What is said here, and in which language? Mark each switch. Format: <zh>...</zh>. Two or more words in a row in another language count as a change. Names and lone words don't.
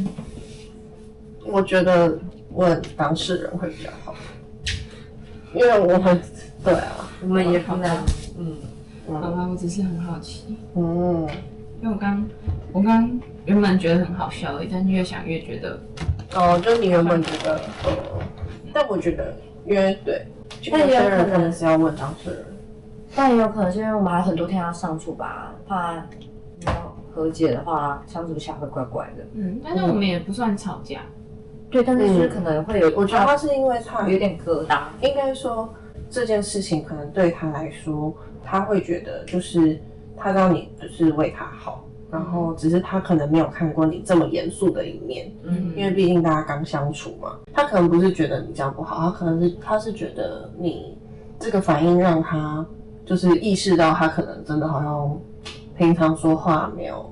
<zh>我覺得問當事人會比較好，因為我們對啊，我們也不能，好吧，我只是很好奇，因為我剛原本覺得很好笑而已，但是越想越覺得，就你原本覺得，但我覺得，因為對，但也有可能是要問當事人，但也有可能是因為我們還有很多天要相處吧，怕要和解的話，相處下会怪怪的。但是我們也不算吵架。对，但是就是可能会有，我觉得他是因为他有點疙瘩。應該說這件事情可能對他來說，他會覺得就是他知道你就是為他好，然後只是他可能沒有看過你這麼嚴肅的一面，因為畢竟大家剛相處嘛，他可能不是覺得你這樣不好，他是覺得你這個反應讓他就是意識到他可能真的好像平常說話沒有。</zh>